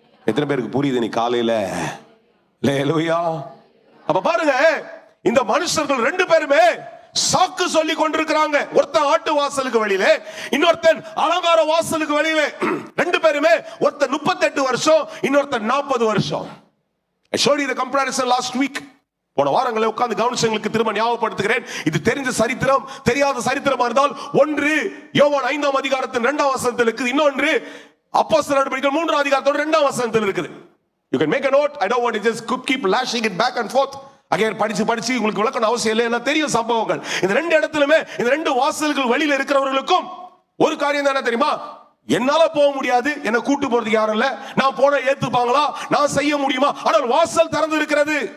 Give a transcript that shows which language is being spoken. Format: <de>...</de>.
<ta>எத்தனை பேருக்கு புரியுது நீ காலையில? அல்லேலூயா. அப்ப பாருங்க, இந்த மனுஷர்கள் 2 பேருமே சாக்கு சொல்லி கொண்டிருக்கிறாங்க. ஒருத்தன் ஆட்டு வாசலுக்கு வெளியில, இன்னொருத்தன் அலங்கார வாசலுக்கு வெளியில. 2 பேருமே, ஒருத்தன் 38 வருஷம், இன்னொருத்தன் 40 வருஷம்.</ta> <en>I showed you the comparison last week.</en> <ta>போன வாரங்களை உட்கார்ந்து கவனிச்சவங்களுக்கு திரும்ப ஞாபகப்படுத்துகிறேன். இது தெரிஞ்ச சரித்திரம், தெரியாத சரித்திரமா இருந்தால் ஒன்று யோவான் 5ஆம் அதிகாரத்தின் 2ஆம் வசனத்தில் இருக்குது, இன்னொன்று அப்போஸ்தலர் நடவடிக்கைகள் 3ஆம் அதிகாரத்தோட 2ஆம் வசனத்தில் இருக்குது.</ta> <en>You can make a note. I don't want to just keep lashing it back and forth.</en> <ta>Again படிச்சு உங்களுக்கு விளக்கணும் அவசியம் இல்லை, எல்லாம் தெரியும் சம்பவங்கள். இந்த 2 இடத்துலயுமே, இந்த 2 வாசல்கள் வெளியில இருக்கிறவர்களுக்கும் ஒரு காரியம் தானே தெரியுமா, என்னால போக முடியாது, என்ன கூட்டு போறதுக்கு யாரும் இல்ல, நான் போன ஏத்துப்பாங்களா, நான் செய்ய முடியுமா, ஆனால் வாசல் திறந்து இருக்கிறது.</ta>